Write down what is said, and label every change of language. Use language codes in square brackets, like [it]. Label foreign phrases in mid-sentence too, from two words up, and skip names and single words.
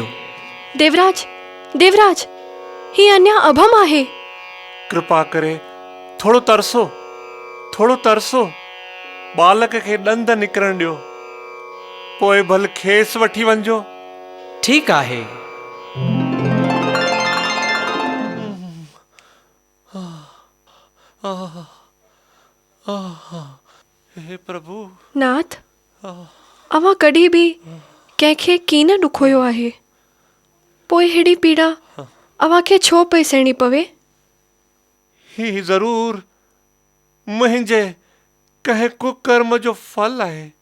[sd] देवराज, देवराज, ही अञा अभम आहे। कृपा करे थोड़ो तरसो, थोड़ो तरसो। बालक खे ॾंद निकिरण ॾियो, पोइ भल खेसि वठी वञिजो। ठीकु आहे। हे प्रभु। नाथ, अव्हां कॾहिं बि कंहिंखे कीन ॾुखोयो आहे, पोइ हेड़ी पीड़ा अव्हांखे छो पई सहणी पवे? ही ज़रूर मुंहिंजे कंहिं कुकर्म जो फल आहे।